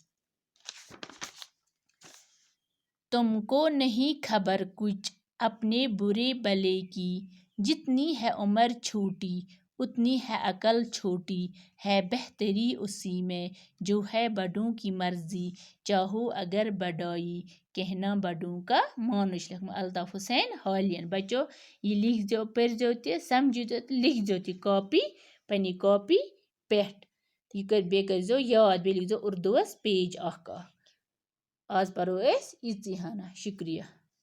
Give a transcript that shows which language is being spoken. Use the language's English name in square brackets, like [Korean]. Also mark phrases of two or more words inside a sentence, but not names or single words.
[Urdu] تم کو نہیں خبر کچھ اپنے برے بھلے کی، جتنی ہے عمر چھوٹی اتنی ہے عقل چھوٹی، ہے بہتری اسی میں جو ہے بڑوں کی مرضی، چاہو اگر بڑائی کہنا بڑوں کا مانو۔ [Kashmiri] یہ لیکھمُت الطاف حسین حالین۔ بچو یہ لکھ زیو پٔرزیو تہِ سمجھو تہِ تہٕ لکھ زیو تہِ کاپی پننہِ کاپی پٮ۪ٹھ۔ بیٚیہِ کٔرزیو یاد، بیٚیہِ لیکھ زیو اردوٗوس پیج اکھ اکھ۔ آز پرو أسۍ یِژی ہنا، شُکریہ۔